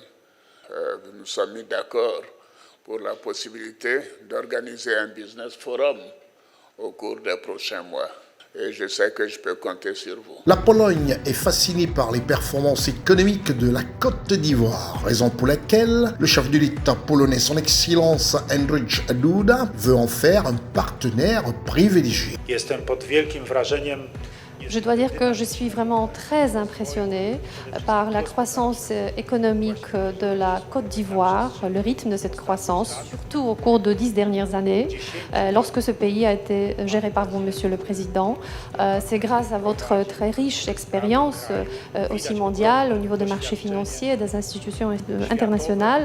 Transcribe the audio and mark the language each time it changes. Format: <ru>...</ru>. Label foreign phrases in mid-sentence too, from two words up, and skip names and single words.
<fr>Nous nous sommes mis d'accord pour la possibilité d'organiser un</fr> <en>business forum</en> <fr>au cours des prochains mois. Et je sais que je peux compter sur vous. La Pologne est fascinée par les performances économiques de la Côte d'Ivoire, raison pour laquelle le chef de l'État polonais, son Excellence Andrzej Duda, veut en faire un partenaire privilégié.</fr> <pl>Jestem pod wielkim wrażeniem.</pl> <fr>Je dois dire que je suis vraiment très impressionnée par la croissance économique de la Côte d'Ivoire, le rythme de cette croissance, surtout au cours de 10 dernières années, lorsque ce pays a été géré par vous, Monsieur le Président. C'est grâce à votre très riche expérience, aussi mondiale, au niveau des marchés financiers et des institutions internationales.</fr>